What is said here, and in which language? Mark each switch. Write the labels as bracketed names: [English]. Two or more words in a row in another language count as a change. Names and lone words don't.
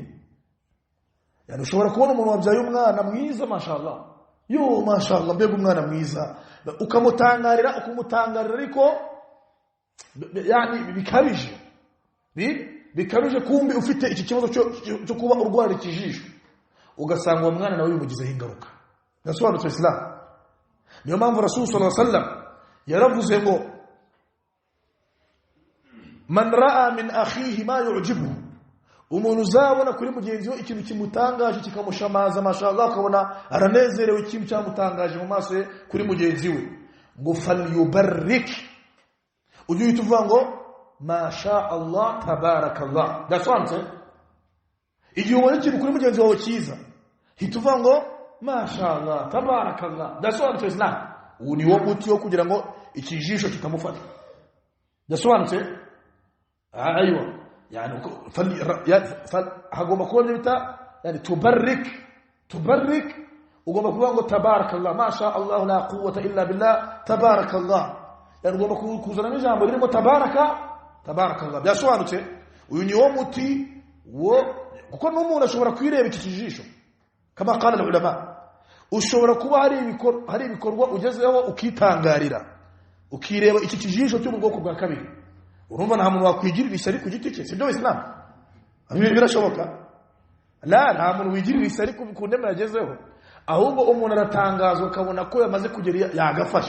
[Kinyarwanda] Yani ushobora kubona umuntu wabyaye umwana mwiza mashallah, yo mashallah mbega umwana mwiza, ukumutangarira ariko yani bikabije kumbi ufite iki kibazo cyo kuba urwara ikijisho, ugasanga uwo mwana nawe bimugizeho ingaruka. Nasobanutse Islam. Niyo mpamvu Rasul [Arabic] صلى الله عليه وسلم [Kinyarwanda] yaravuze ngo [Arabic] من رأى من أخيه ما يعجبه, [Kinyarwanda] umuntu uzabona kuri mugenzi we ikintu kimutangaje kikamushamaza mashallah, akabona aranezerewe ikintu cyamutangaje mu maso ye kuri mugenzi we, ngo falyubarrik, ujye uhita uvuga ngo [Arabic] ما شاء الله تبارك الله. [Kinyarwanda] Dasobanutse, igihe ubona ikintu kuri mugenzi wawe cyiza hita uvuga ngo [Arabic] ما شاء الله تبارك الله. [Kinyarwanda] Dasobanutse Islam. Ubu ni wo muti wo kugira ngo ikijisho kitamufata. Dasobanutse. Aywa, yani hagomba kuba bita yani tubarrik, ugomba kuvuga ngo [Arabic] تبارك الله ما شاء الله لا قوة إلا بالله تبارك الله. [Kinyarwanda] Yani ugomba kuzana n'ijambo ririmo tabarakallah. Byasobanutse. Uyu ni wo muti wo, kuko n'umuntu ashobora kwireba iki kijisho [Arabic] كما قال العلماء. [Kinyarwanda] Ushobora kuba hari ibikorwa ugezeho ukitangarira, ukireba iki kijisho cyo mu bwoko bwa kabiri. Urumva nta muntu wakwigirira ishyari ku giti cye, sibyo Islam? Ibi birashoboka? Nta muntu wigirira ishyari ku ndema yagezeho, ahubwo umuntu aratangazwa akabona ko yamaze kugera yagafasha.